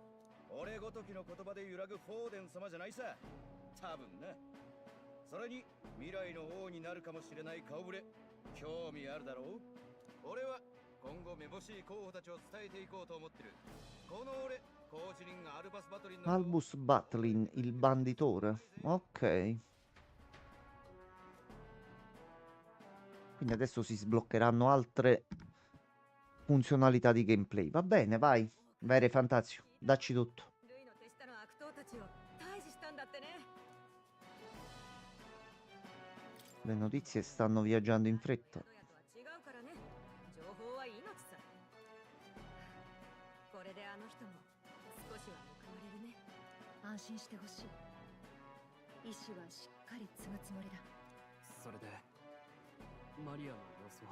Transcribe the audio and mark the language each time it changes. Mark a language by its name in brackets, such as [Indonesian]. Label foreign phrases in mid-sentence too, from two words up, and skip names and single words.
[Japanese] 俺ごときの言葉で揺らぐフォーデン様じゃないさ、多分な。それに未来の王になるかもしれない顔ぶれ、興味あるだろう。俺は今後めぼしい候補たちを伝えていこうと思ってる。この俺、工事人アルバス・バトリンの [Italian] Albus Batlin, il banditore. Ok. Quindi adesso si sbloccheranno altre funzionalità di gameplay. Va bene, vai. Vere Fantazio, dacci tutto. [Japanese] ルイの手下の悪党たちを退治したんだってね。 [Italian] Le notizie stanno viaggiando in fretta. [Japanese] どやとは違うからね。情報は命さ。これであの人も少しは報われるね。安心してほしい。意志はしっかり継ぐつもりだ。それでマリアの様子は。